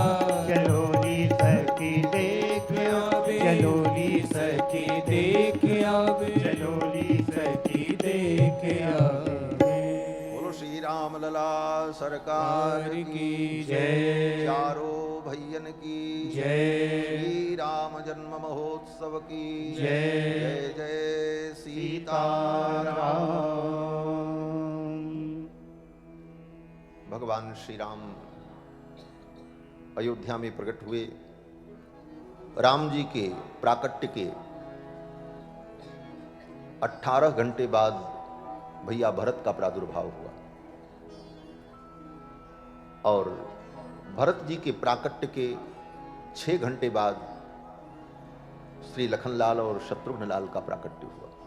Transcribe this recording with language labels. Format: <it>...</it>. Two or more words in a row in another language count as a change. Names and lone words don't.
<hi>चलोरी सखी देख आवे चलोरी सखी देख आवे। चलोरी सखी देख आवे। बोलो श्री राम लला सरकार की जय। चारों भैयन की जय। श्री राम जन्म महोत्सव की जय। जय जय सीताराम। भगवान श्री राम अयोध्या में प्रकट हुए। राम जी के प्राकट्य के 18 घंटे बाद भैया भरत का प्रादुर्भाव हुआ और भरत जी के प्राकट्य के 6 घंटे बाद श्री लखनलाल और शत्रुघ्न का प्राकट्य हुआ।</hi>